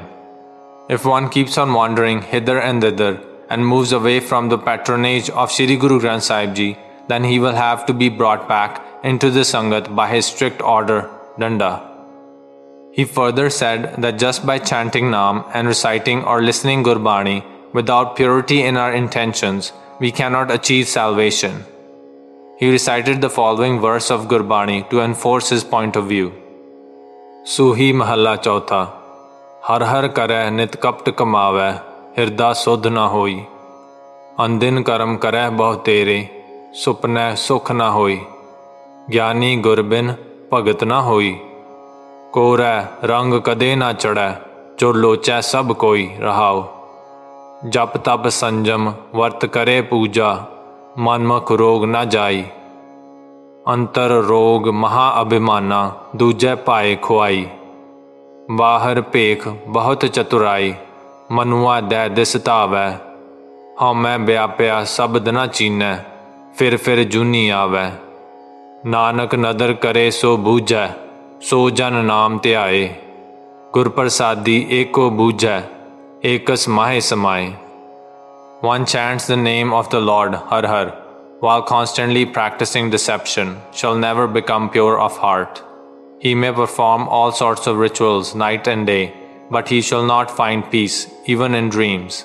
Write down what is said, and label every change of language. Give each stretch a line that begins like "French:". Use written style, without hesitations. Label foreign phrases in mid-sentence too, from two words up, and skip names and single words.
English: If one keeps on wandering hither and thither and moves away from the patronage of Shri Guru Granth Sahib Ji, then he will have to be brought back into the Sangat by his strict order, Danda." He further said that just by chanting Naam and reciting or listening Gurbani without purity in our intentions, we cannot achieve salvation. He recited the following verse of Gurbani to enforce his point of view.
Punjabi: Suhi Mahalla Chautha. Har har kare nit kapt kamave, hirda sodh na hoi. Andin karam kare bahut tere, supne sukh na hoi. Giani gurbin bhagat na hoi. Kore rang kade na chade, jo loche sab koi rahao. ਜਪ ਤਪ ਸੰਜਮ ਵਰਤ ਕਰੇ ਪੂਜਾ ਮਨਮੁਖ ਰੋਗੁ ਨ ਜਾਈ ਅੰਤਰਿ ਰੋਗੁ ਮਹਾ ਅਭਿਮਾਨਾ ਦੂਜੈ ਪਾਇ ਖੁਆਈ ਬਾਹਰਿ ਪੇਖਿ ਬਹੁਤੁ ਚਤੁਰਾਈ ਮਨੂਆ ਦਹ ਦਿਸਿ ਧਾਵੈ ਹਉਮੈ ਵਿਆਪਿਆ ਸਬਦੁ ਨ ਚੀਨੈ ਫਿਰਿ ਜੂਨੀ ਆਵੈ ਨਾਨਕ ਨਦਰਿ ਕਰੇ ਸੋ ਬੂਝੈ ਸੋ ਜਨੁ ਨਾਮੁ ਧਿਆਏ ਗੁਰ ਪ੍ਰਸਾਦੀ ਏਕੋ ਬੂਝੈ Ekas Mahe Samai.
English: One chants the name of the Lord, Har Har, while constantly practicing deception, shall never become pure of heart. He may perform all sorts of rituals night and day, but he shall not find peace, even in dreams.